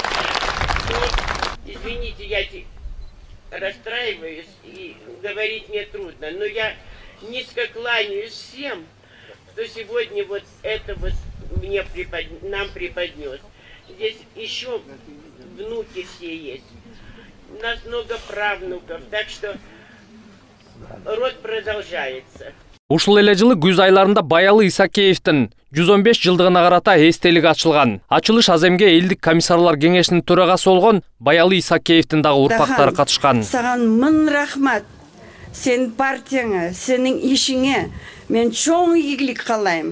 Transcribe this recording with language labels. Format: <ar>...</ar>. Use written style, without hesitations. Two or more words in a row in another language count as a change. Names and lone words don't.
<ru>Извините, я расстраиваюсь и говорить мне трудно, но я низко кланяюсь всем, кто сегодня вот это вот нам преподнес. Здесь еще внуки все есть. У нас много правнуков, так что род продолжается.</ru> <ky>Ушул эле жылы күз айларында Баялый Исакеевдин 115 жылдыгына карата эстелик ачылган. Ачылыш аземге элдик комиссарлар кеңешинин төрагасы болгон Баялый Исакеевдин дагы урпактары катышкан. Саган мын рахмат. Сен партияңа, сенин ишиңе мен чоң ийгилик каалайм.</ky>